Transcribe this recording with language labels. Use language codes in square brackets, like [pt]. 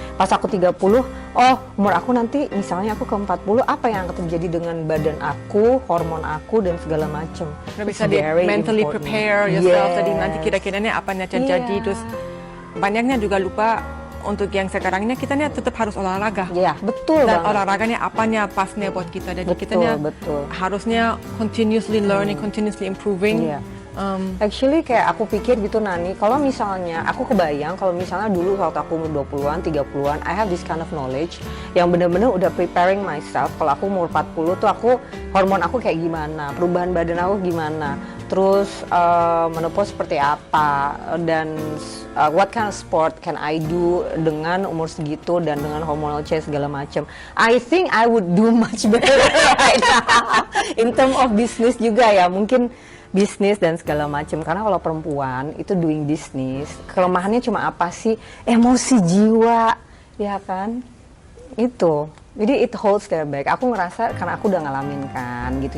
[id] Pas aku 30, umur aku nanti misalnya aku ke 40, apa yang akan terjadi dengan badan aku, hormon aku dan segala macam. Nggak bisa di [en] mentally prepare yourself. [id] Jadi nanti kira-kiranya apa yang terjadi. Iya. Terus banyaknya juga lupa untuk yang sekarangnya kita nih tetap harus olahraga. Iya, betul Dan banget. olahraganya apanya pasnya buat kita. Jadi Betul, kitanya betul. [en] harusnya continuously learning, continuously improving. [id] Iya. Actually kayak aku pikir gitu Nani, kalau misalnya aku kebayang kalau misalnya dulu waktu aku umur 20-an, 30-an, [en] I have this kind of knowledge [id] yang bener-bener udah [en] preparing myself. [id] Kalau aku umur 40 tuh hormon aku kayak gimana, perubahan badan aku gimana, terus menopause seperti apa, dan [en] what kind of sport can I do [id] dengan umur segitu dan dengan [en] hormonal change [id] segala macam. [en] I think I would do much better right now. In term of business [id] juga ya, mungkin bisnis dan segala macam. Karena kalau perempuan itu [en] doing business, [id] kelemahannya cuma apa sih? Emosi jiwa, ya kan? Itu. [en] Jadi it holds their back. [id] Aku ngerasa karena aku udah ngalamin kan gitu.